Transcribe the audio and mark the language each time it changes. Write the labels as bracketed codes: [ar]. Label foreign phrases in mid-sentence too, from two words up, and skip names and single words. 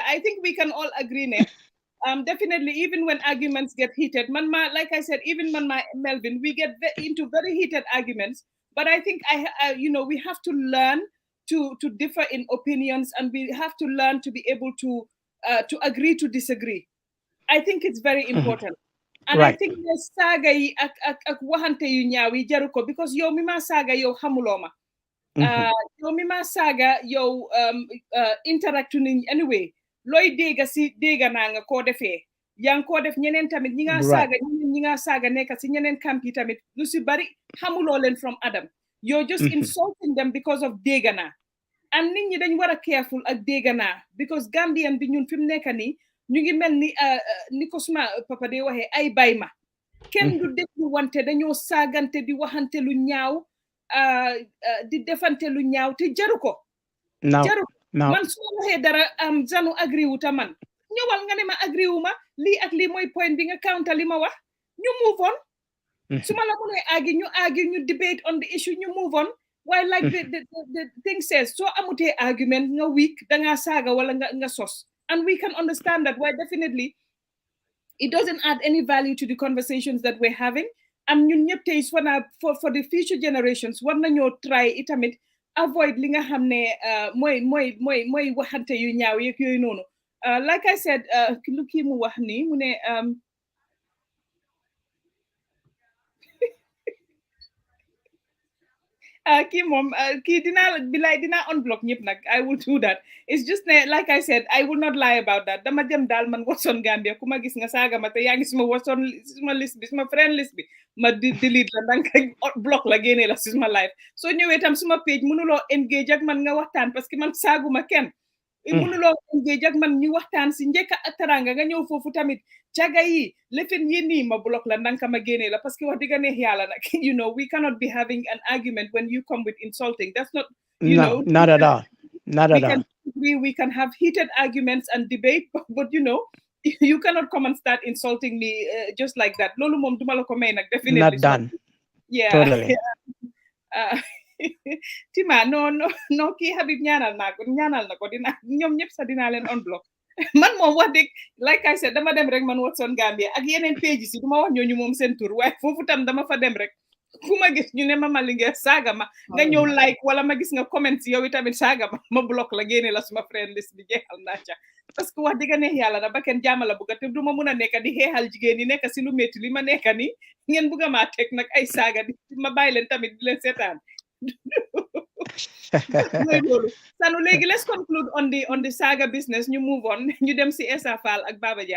[en] I think we can all agree now. Definitely, even when arguments get heated, like I said, even Melvin, we get into very heated arguments. But I think we have to learn to differ in opinions, and we have to learn to be able to agree to disagree. I think it's very important. [wo] And right. [en] I think [wo] the saga yi ak waxante yu ñaaw yi jaru ko because yow mi ma saga yow xamuloma. Yow mi ma saga yow interact ni anyway looy dégga naa nga koo defee yaa ngi koo def ñeneen tamit ñi nga saaga nekk si ñeneen camp yi tamit lu si bari xamuloo leen [en] from Adam you're just insulting them because of [wo] dégga naa and nit ñi dañ war a careful ak dégga naa because Gambian bi ñun fi mu nekk nii ñu ngi mel ni ko suma papa de waxee ay bay ma kenn du déglu wante dañoo saagante di waxante lu ñaaw di defante lu ñaaw te jaru ko man su ma waxee dara janu agri wu ta man ñëwal nga ne ma agri wu ma lii ak lii mooy point bi nga counter li ma wax ñu move on su ma la mënee argue ñu [en] debate on the issue [wo] ñu move on waaye [en] like the thing says [wo] soo amutee argument nga weak dangaa saaga wala nga sos [en] and we can understand that why definitely it doesn't add any value to the conversations that we're having and [wo] ñun ñëpp tey [en] for the future generations [wo] war nañoo try itamit avoid li nga xam ne mooy waxante yu ñaaw yeeg yooyu noonu [en] like I said [wo] lu kii mu wax nii mu ne kii moom kii dinaa unblock ñëpp nag [en] I will do that it's just ne like I said I will not lie about that [wo] dama dem daal man Watson Gambia ku ma gis nga saaga ma te yaa ngi suma Watson suma list bi suma friend list bi ma delete la ndànk block la génne la si suma live soo ñëwee tam suma page mënuloo engage ak man nga waxtaan parce que man saaguma kenn mënuloo engage ak man ñu waxtaan si njëkk ak taranga nga ñëw foofu tamit caga yi lefin yi nii ma block la ndànk ma génne la parce que wax dëgg neex yàlla nag [en] we cannot be having an argument when you come with insulting that's not not at all we can have heated arguments and debate but you cannot come and start insulting me just like that [wo] loolu moom duma la ko may nag [en] definitely not done totally [wo] Tima no kii Habib ñaanal na ko ñoom ñëpp sax dinaa leen unblock man moom wax dëgg [en] like I said [wo] dama dem rek man Watson Gambia ak yeneen pages yi du ma wax ñooñu moom seen tur waaye foofu tam dama fa dem rek ku ma gis ñu ne Mama Linguère saaga ma nga ñëw like wala ma gis nga comment yow itamit saaga ma block la génne la suma friend list bi jeexal naa ca parce que wax dëgg neex yàlla da ba kenn jaamala bugga te du ma mun a nekk di xeexal jigéen ñi nekk si lu métti li ma nekk ni ngeen bugga maa teg nag ay saaga di ma bàyyi leen tamit di leen seetaan Sanu léegi [en] let's conclude on the saga business [wo] ñu move on ñu dem si Essa Faal ak Baba Jah.